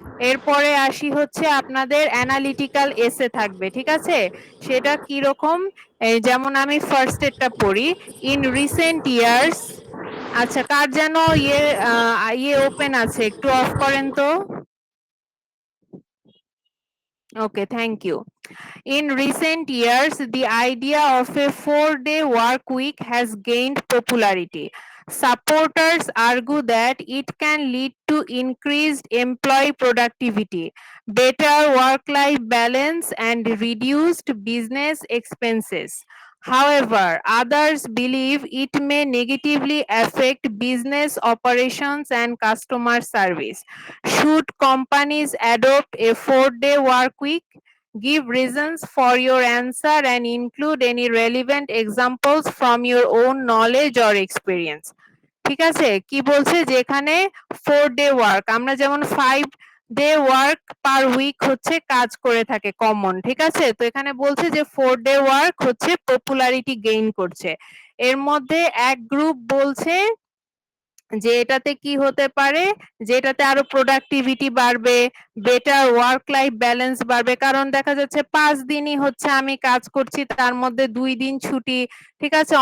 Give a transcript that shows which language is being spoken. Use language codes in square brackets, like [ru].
[bn] এরপরে আসি হচ্ছে আপনাদের অ্যানালিটিক্যাল এসে থাকবে, ঠিক আছে? সেটা কি রকম, এই যেমন আমি ফার্স্ট এরটা পড়ি, [en] In recent years. [bn] আচ্ছা, কার যেন ইয়ে ওপেন আছে, একটু অফ করেন তো। [en] Okay, thank you. In recent years, the idea of a 4-day work week has gained popularity. Supporters argue that it can lead to increased employee productivity, better work-life balance, and reduced business expenses. However, others believe it may negatively affect business operations and customer service. Should companies adopt a 4-day work week? Give reasons for your answer and include any relevant examples from your own knowledge or experience. [bn] ঠিক আছে? কি বলছে যে এখানে 4-ডে work, আমরা যেমন 5-ডে work per week হচ্ছে কাজ করে থাকে কমন, ঠিক আছে? তো এখানে বলছে যে 4-ডে ওয়ার্ক হচ্ছে পপুলারিটি গেইন করছে। এর মধ্যে এক গ্রুপ বলছে যে এটাতে কি হতে পারে, যে এটাতে আরো প্রোডাক্টিভিটি বাড়বে, বেটার ওয়ার্ক লাইফ ব্যালেন্স বাড়বে, কারণ দেখা যাচ্ছে 5 দিনই হচ্ছে আমি কাজ করছি, তার মধ্যে 2 দিন ছুটি, ঠিক আছে?